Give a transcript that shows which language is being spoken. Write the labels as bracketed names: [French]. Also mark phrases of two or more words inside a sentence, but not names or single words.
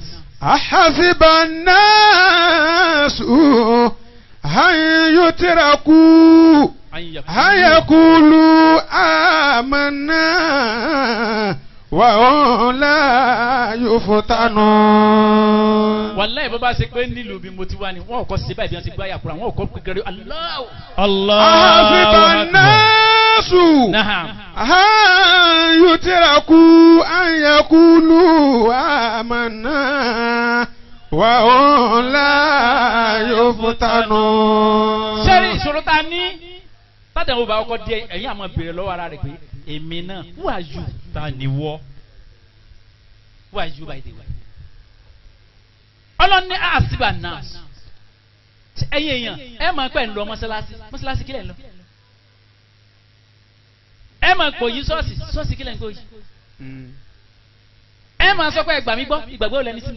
[Arabic] أحسب الناس هل يتركوا هل يقولوا آمنا وهم لا يفتنون. [Yoruba] wàláhì bó bá ṣe pé nílùú bí mo ti wá ni wọn ò kọ́ sí báyìí bí wọ́n ti gbá yàkúrà wọn ò kọ́ kékeré Allahu. [Arabic] أحسب الناس هل يتركوا أن يقولوا آمنا وهم لا يفتنون. [Yoruba] sẹ́rí ìṣòro ta ní tádàwọ̀ bá ọkọ̀ díẹ̀ ẹ̀yìn àmọ́ béèrè lọ́wọ́ ara rẹ̀ pé èmi náà [English] who are you. [Yoruba] ta ni wọ́. [English] who are you by the way. [Yoruba] ọlọ́ni àṣìbà náà ẹ̀yin èèyàn ẹ̀ máa pẹ́ ń lọ mọ́sálásí kílẹ̀ ń lọ. ẹ̀ máa kò yí ṣọ́ọ̀ṣì kílẹ̀ ń kò yí. ẹ máa sọ pé ẹgbà mi gbọ́ ìgbàgbọ́ lẹni sí mi.